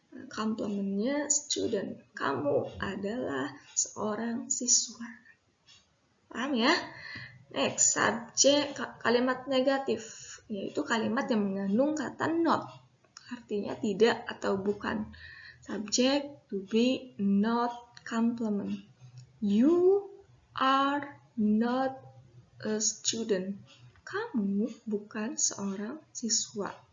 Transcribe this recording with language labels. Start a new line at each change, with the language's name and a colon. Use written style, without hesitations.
English: Complement-nya student.
Indonesian: Kamu adalah seorang siswa. Paham ya? Next, subjek, kalimat negatif. yaitu kalimat yang mengandung kata not, artinya tidak atau bukan.
English: Subject, to be, not, complement. You are not a student.
Indonesian: Kamu bukan seorang siswa.